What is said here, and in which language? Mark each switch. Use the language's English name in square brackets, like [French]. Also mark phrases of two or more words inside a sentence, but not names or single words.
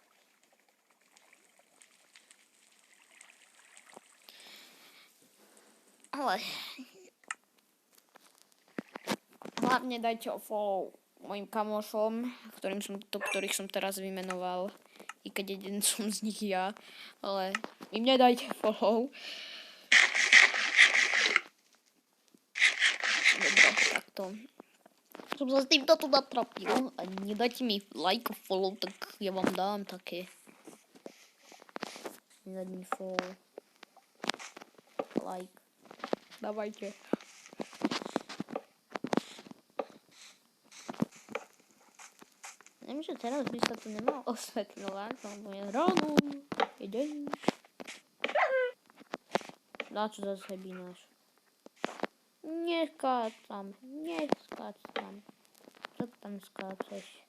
[Slovak] Ale hlavne dajte o follow mojim kamošom, ktorých som teraz vymenoval. I keď jeden som z nich ja. Ale im nedajte follow. Dobre, takto. Som sa s týmto tu natrapil. A nedajte mi like a follow, tak ja vám dám také. Nedajte mi follow. Like. Dávajte. Viem, že teraz by sa to nemalo osvetľovať, lebo je ráno, je deň. Na čo zase bínaš? Neskácam. Čo tam skáčeš?